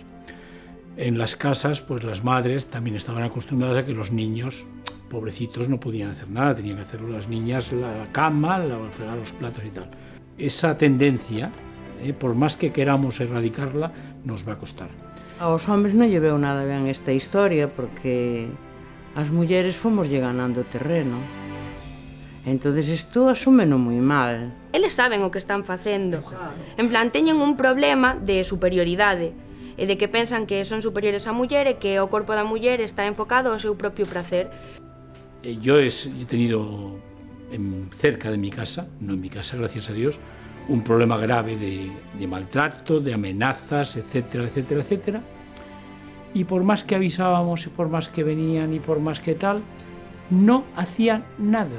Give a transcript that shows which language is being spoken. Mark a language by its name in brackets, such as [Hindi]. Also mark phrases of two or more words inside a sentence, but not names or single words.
[Spanish] En las casas, pues las madres también estaban acostumbradas a que los niños, pobrecitos, no podían hacer nada, tenían que hacerlo las niñas, la cama, fregar los platos y tal. Esa tendencia, por más que queramos erradicarla, nos va a costar. [Galician] Aos homes non lle veo nada ben esta historia, porque as mulleres fomos lle ganando terreno. Entonces isto asúmeno moi mal. Eles saben o que están facendo. En plan, teñen un problema de superioridade e de que pensan que son superiores á muller e que o corpo da muller está enfocado ao seu propio prazer. [Spanish] Yo he tenido cerca de mi casa, no en mi casa, gracias a Dios, un problema grave de maltrato, de amenazas, etcétera, etcétera, etcétera. Y por más que avisábamos, y por más que venían, y por más que tal, no hacían nada.